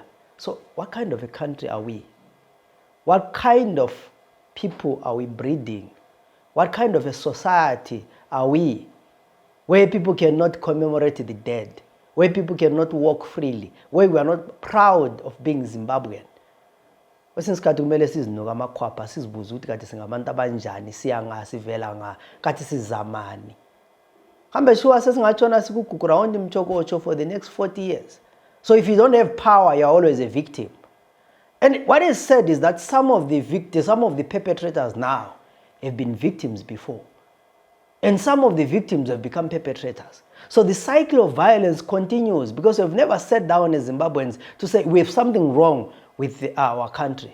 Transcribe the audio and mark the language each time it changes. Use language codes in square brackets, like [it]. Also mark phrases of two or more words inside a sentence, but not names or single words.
[en] So what kind of a country are we? What kind of people are we breeding? What kind of a society are we? Where people cannot commemorate the dead, where people cannot walk freely, where we are not proud of being Zimbabwean. [nd] Kwesinye isikhathi kumele sizinuka amakhwapha sizibuze ukuthi kade singabantu abanjani, siyanga sivela nga, kade sizamani. Kambe sure sesingatshona sikuGugurawundi mchokocho [en] for the next 40 years. So if you don't have power, you're always a victim. And what is said is that some of the victims, some of the perpetrators now have been victims before. And some of the victims have become perpetrators. So the cycle of violence continues because we've never sat down as Zimbabweans to say we have something wrong with our country.